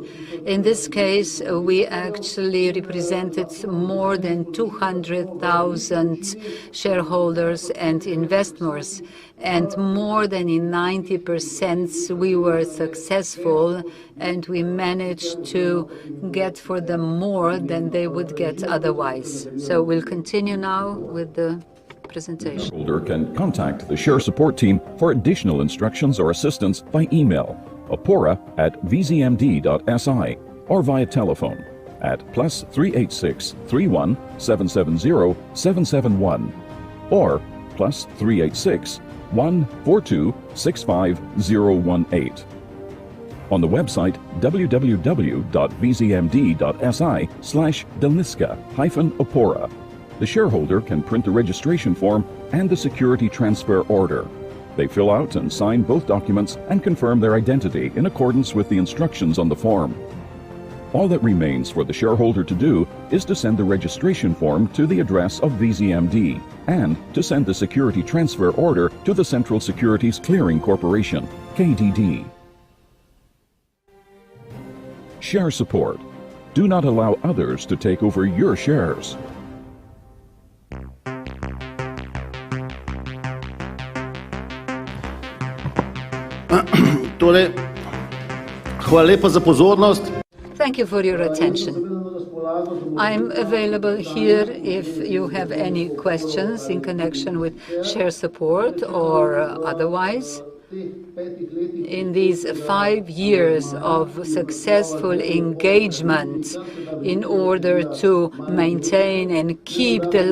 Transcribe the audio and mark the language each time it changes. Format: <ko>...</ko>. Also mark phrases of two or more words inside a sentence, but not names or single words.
<en>In this case, we actually represented more than 200,000 shareholders and investors, and more than in 90% we were successful, and we managed to get for them more than they would get otherwise. So we'll continue now with the presentation. The shareholder can contact the Share Support Team for additional instructions or assistance by email, opora@vzmd.si, or via telephone at +386 31 770 771 or +386 142 65018. On the website www.vzmd.si/delniska-opora, the shareholder can print the registration form and the security transfer order. They fill out and sign both documents and confirm their identity in accordance with the instructions on the form. All that remains for the shareholder to do is to send the registration form to the address of VZMD and to send the security transfer order to the Central Securities Clearing Corporation, KDD. Share support. Do not allow others to take over your shares.</en> <sl>Hvala lepa za pozornost.</sl> <en>Thank you for your attention. I'm available here if you have any questions in connection with share support or otherwise. In these 5 years of successful engagement in order to maintain and keep the</en>